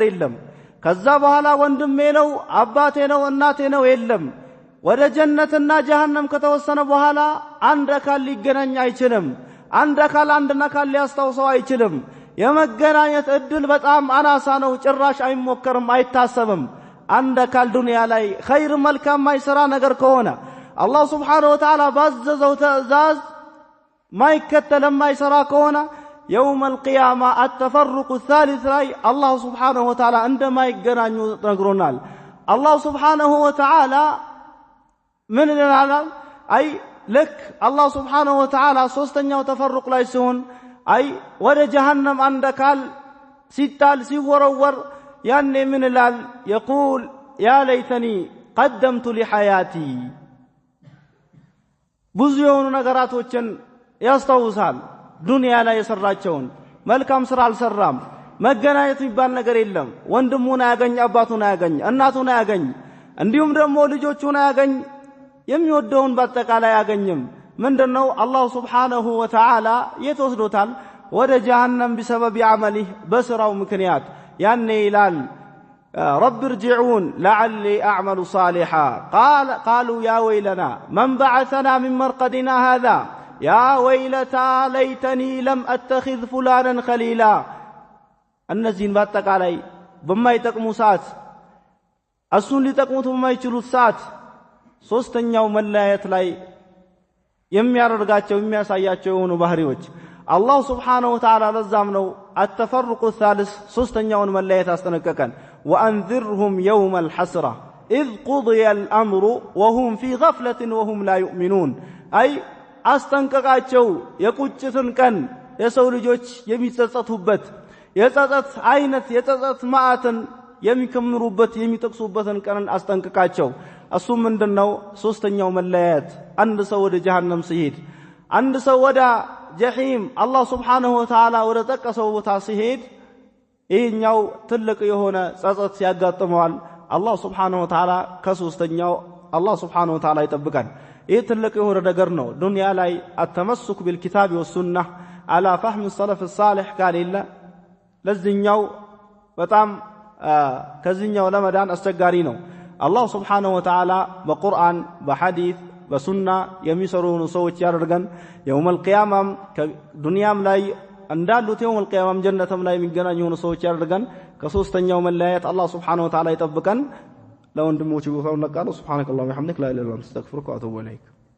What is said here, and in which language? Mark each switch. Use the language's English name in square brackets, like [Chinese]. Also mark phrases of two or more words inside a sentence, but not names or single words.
[Amharic] የለም ከዛ በኋላ ወንድሜ ነው አባቴ ነው እናቴ ነው የለም ወደ ጀነትና ጀሃነም ከተወሰነ በኋላ አንድ አካል ሊገናኝ አይችልም አንድ አካል ሊያስታውሰው አይችልም የመገናኘት እድል በጣም አናሳ ነው ጭራሽ አይሞከርም አይታሰብም አንድ አካል ዱንያ ላይ ኸይር መልካም ማይሰራ ነገር ከሆነ አላህ [Arabic] سبحانه وتعالى [Amharic] ባዘዘው ትእዛዝ ማይከተል ማይሰራ ከሆነ [Arabic] يوم القيامة التفرق الثالث [Amharic] ላይ አላህ [Arabic] سبحانه وتعالى [Amharic] እንደማይገናኙ ነግሮናል አላህ [Arabic] سبحانه وتعالى [Amharic] ምን ይላል አይ [Arabic] لك الله سبحانه وتعالى [Amharic] ሶስተኛው ተፈርቅ ላይ ሲሆን አይ ወደ ጀሃነም አንድ አካል ሲጣል ሲወረወር ያኔ ምን ይላል [Arabic] يقول يا ليتني قدمت لحياتي [Amharic] ብዙ የሆኑ ነገራቶችን ያስታውሳል ዱንያ ላይ የሰራቸውን መልካም ስራ አልሰራም መገናኘት የሚባል ነገር የለም ወንድሙን አያገኝ አባቱን አያገኝ እናቱን አያገኝ እንዲሁም ደግሞ ልጆቹን አያገኝ የሚወደውን በአጠቃላይ ያገኝም ምንድነው አላህ [Arabic] سبحانه وتعالى [Amharic] የተወስዶታል ወደ ጀሃነም [Arabic] بسبب عمله [Amharic] በስራው ምክንያት ያኔ ይላል [Arabic] رب ارجعون لعلي اعمل صالحا قالوا يا ويلنا من بعثنا من مرقدنا هذا يا ويلتى ليتني لم اتخذ فلانا خليلا [Amharic] እነዚህን በአጠቃላይ በማይጠቅሙ ሰዓት እሱን ሊጠቅሙት በማይችሉት ሰዓት ሶስተኛው መለያየት ላይ የሚያደርጋቸው የሚያሳያቸው የሆኑ ባህሪዎች አላህ [Arabic] سبحانه وتعالى [Amharic] ለዛም ነው [Arabic] التفرق الثالث [Amharic] ሶስተኛውን መለያየት አስጠነቀቀን [Arabic] وانذرهم يوم الحسرة إذ قضي الأمر وهم في غفلة وهم لا يؤمنون [Amharic] أي አስጠንቀቃቸው የቁጭትን ቀን የሰው ልጆች የሚጸጸቱበት የጸጸት አይነት የጸጸት ማዕተን የሚከምሩበት የሚጠቅሱበትን ቀን አስጠንቀቃቸው እሱ ምንድነው ሶስተኛው መለያየት አንድ ሰው ወደ ጀሃነም ሲሄድ አንድ ሰው ወደ ጀሂም አላህ [Arabic] سبحانه و [Amharic] Ta'ala ወደ ተቀሰው ቦታ ሲሄድ ይሄኛው ትልቅ የሆነ ጸጸት ያጋጥመዋል አላህ [Arabic] سبحانه وتعالى [Amharic] ከሶስተኛው አላህ [Arabic] سبحانه وتعالى [Amharic] ይጠብቀን ይሄ ትልቅ የሆነ ነገር ነው ዱንያ ላይ [Arabic] التمسك بالكتاب والسنة على فهم السلف الصالح قال إلا [Amharic] ለዚህኛው በጣም ከዚህኛው ለመዳን አስቸጋሪ ነው አላህ [Arabic] سبحانه وتعالى [Amharic] በቁርአን በሐዲስ በሱና የሚሰሩን ሰዎች ያደርገን [Arabic] يوم القيامة [Amharic] ዱንያም ላይ እንዳሉት [Arabic] يوم القيامة [Amharic] ጀነተም ላይ የሚገናኙ ሰዎች ያደርገን ከሶስተኛው መለያየት አላህ [Arabic] سبحانه وتعالى [Amharic] ይጠብቀን ለወንድሞቹ ቦታውን ለቃሉ [Arabic] سبحانك اللهم وبحمدك لا اله الا انت استغفرك واتوب اليك